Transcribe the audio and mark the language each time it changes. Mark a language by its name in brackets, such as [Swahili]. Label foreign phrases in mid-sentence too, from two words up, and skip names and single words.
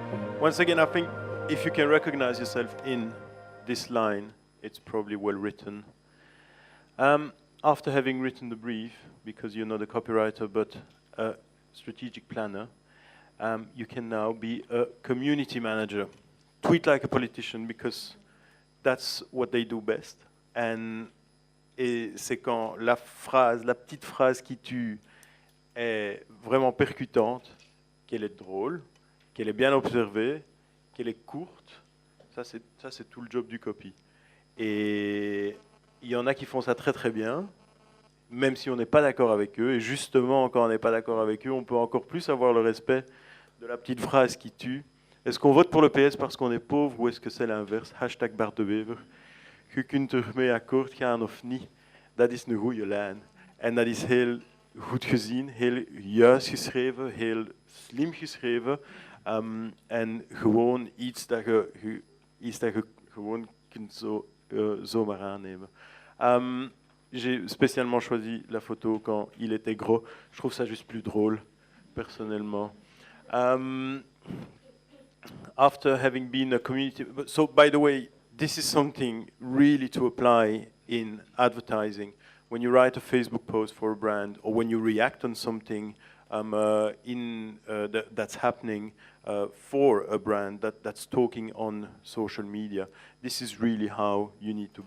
[English] Once again, I think if you can recognize yourself in this line, it's probably well written. After having written the brief, because you're not a copywriter but a strategic planner, you can now be a community manager. Tweet like a politician, because that's what they do best. [French] Et c'est quand la petite phrase qui tue est vraiment percutante, qu'elle est drôle, qu'elle est bien observée, qu'elle est courte. Ça, c'est tout le job du copy. Et il y en a qui font ça très très bien, même si on n'est pas d'accord avec eux. Et justement, quand on n'est pas d'accord avec eux, on peut encore plus avoir le respect de la petite phrase qui tue. Est-ce qu'on vote pour le PS parce qu'on est pauvre, ou est-ce que c'est l'inverse? Hashtag Bart de Wever. [Dutch] Je kunt ermee akkoord gaan of niet, dat is een goede lijn. En dat is heel goed gezien, heel juist geschreven, heel slim geschreven. En gewoon iets dat je gewoon kunt zomaar aannemen. [French] J'ai spécialement choisi la photo quand il était gros. Je trouve ça juste plus drôle, personnellement. [English] After having been a community... So, by the way, this is something really to apply in advertising. When you write a Facebook post for a brand, or when you react on something that's happening for a brand that's talking on social media, this is really how you need to be.